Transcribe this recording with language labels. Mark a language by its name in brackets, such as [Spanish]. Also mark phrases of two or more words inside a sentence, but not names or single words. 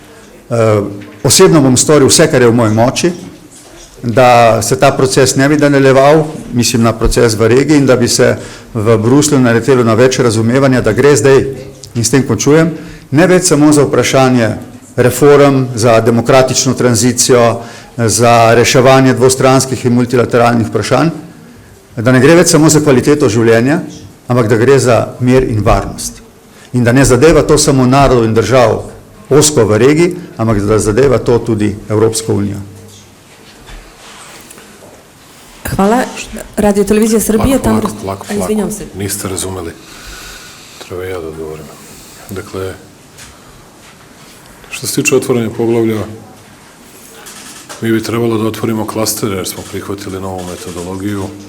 [Slovenian] Osebno bom storil vse, kar je v moji moči, da se ta proces ne bi nadaljeval, mislim na proces v regiji, in da bi se v Bruslju naletelo na več razumevanja, da gre zdaj, in s tem končujem, ne več samo za vprašanje reform, za demokratično tranzicijo, za reševanje dvostranskih in multilateralnih vprašanj, da ne gre več samo za kvaliteto življenja, ampak da gre za mir in varnost. In da ne zadeva to samo narodov in držav ozko v regiji, ampak da zadeva to tudi Evropsko unijo. Hvala. [Serbian] Radio Televizija Srbije. Lako. Izvinjam se. Niste razumeli. Treba ja da odgovorim. Dakle, što se tiče otvaranja poglavlja, mi bi trebalo da otvorimo klastere jer smo prihvatili novu metodologiju.